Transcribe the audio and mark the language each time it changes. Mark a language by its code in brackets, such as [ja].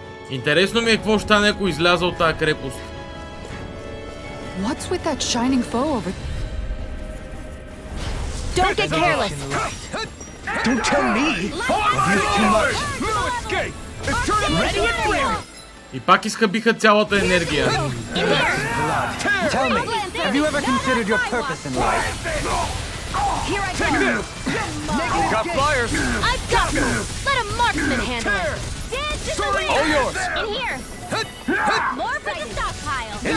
[bg] Интересно ми е какво ще стане, ако изляза от тази крепост. [en] What's with that shining foe over? Don't get careless! Don't tell me! You're too much! No escape! Ready and clear! [bg] И пак изхабиха цялата енергия. [en] Tell me, have you ever considered your purpose in life? Here I Take go! this! Got flyers! I've got this! Let a marksman handle it! Dance in the wind! All yours! In here! More for the stockpile!